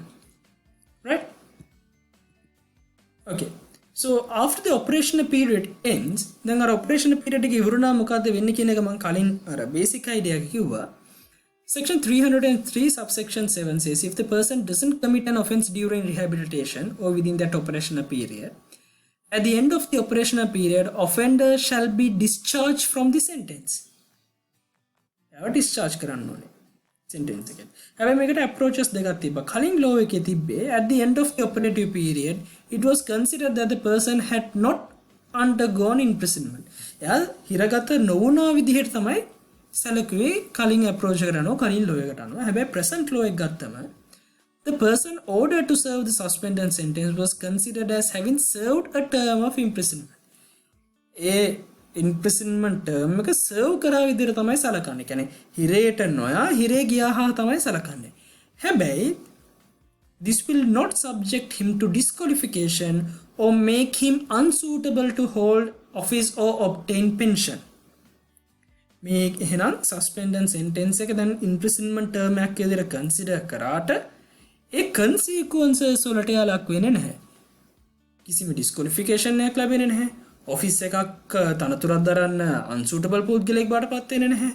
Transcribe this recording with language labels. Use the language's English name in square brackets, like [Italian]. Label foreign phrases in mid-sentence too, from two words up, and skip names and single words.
[English] Right? Okay. So after the operational period ends, then our operational period [Sinhala] එක ඉවරුණා මොකද්ද වෙන්නේ කියන එක මම කලින් අර [English] basic idea [Sinhala] එක කිව්වා. [English] Section 303 subsection 7 says if the person doesn't commit an offence during rehabilitation or within that operational period, at the end of the operational period, offender shall be discharged from the sentence. [Sinhala] එයාව discharge කරන්න ඕනේ sentence එකෙන්. හැබැයි මේකට approaches දෙකක් තිබ්බා. කලින් law එකේ තිබ්බේ [English] at the end of the operative period, it was considered that the person had not undergone imprisonment. [Sinhala] එයා හිරගත නොවුනා විදිහට තමයි සැලකුවේ කලින් approach එකට අනුව කලින් law එකට අනුව. හැබැයි present law එක ගත්තම [English] the person ordered to serve the suspended sentence was considered as having served a term of imprisonment. [Sinhala] ඒ [English] imprisonment term [Sinhala] එක serve කරා විදිහට තමයි සැලකන්නේ. කියන්නේ හිරේට නොයා හිරේ ගියා හා තමයි සැලකන්නේ. [English] හැබැයි this will not subject him to disqualification or make him unsuitable to hold office or obtain pension. [Sinhala] මේ එහෙනම් [English] suspended sentence [Sinhala] එක දැන් [English] imprisonment term [Sinhala] එකක් විදිහට consider කරාට ඒ consequences වලට යාලක් වෙන්නේ නැහැ. කිසිම disqualification එකක් ලැබෙන්නේ නැහැ. office එකක් තනතුරක් දරන්න unsuitable පුද්ගලෙක් බාටපත් වෙන්නේ නැහැ.